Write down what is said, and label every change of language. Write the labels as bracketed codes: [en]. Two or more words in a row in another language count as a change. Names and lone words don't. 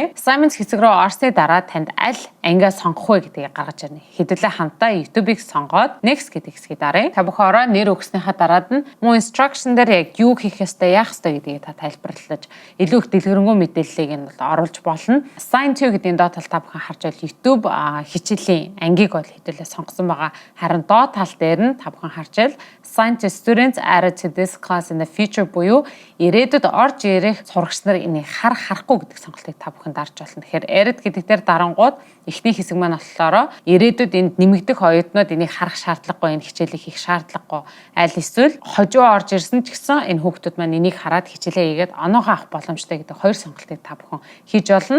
[mn] Assignments хэсэг рүү орсны дараа танд аль ангиа сонгох вэ гэдгийг гаргаж ирнэ. Хэдүүлээ хамтдаа YouTube-ийг сонгоод next гэдэг хэсгийг даръя. Та бүхэн ороо нэр өгснөхийн дараад нь мөн instruction дээр яг юу хийх ёстой, яах ёстой гэдгийг та тайлбарлаж илүү их дэлгэрэнгүй мэдээллийг нь бол оруулж болно. [en] Assign to [mn] гэдгийн доод тал та бүхэн харж байвал YouTube хичээлийн ангийг бол хэдүүлээ сонгосон байгаа. Харин доод тал дээр нь та бүхэн харж байвал [en] assign to students added to this class in the future [mn] буюу ирээдүйд орж ирэх сурагч нар энийг харахгүй гэдэг сонголтыг та бүхэн дарж болно. Тэгэхээр added гэдэг дээр дарангууд эхний хэсэг маань болохоор ирээдүйд энд нэмэгдэх оюутнууд энийг харах шаардлагагүй, энэ хичээлийг хийх шаардлагагүй. Аль эсвэл хожуу орж ирсэн ч гэсэн энэ хүүхдүүд маань энийг хараад хичээлээ хийгээд оноогоо авах боломжтой гэдэг хоёр сонголтыг та бүхэн хийж болно.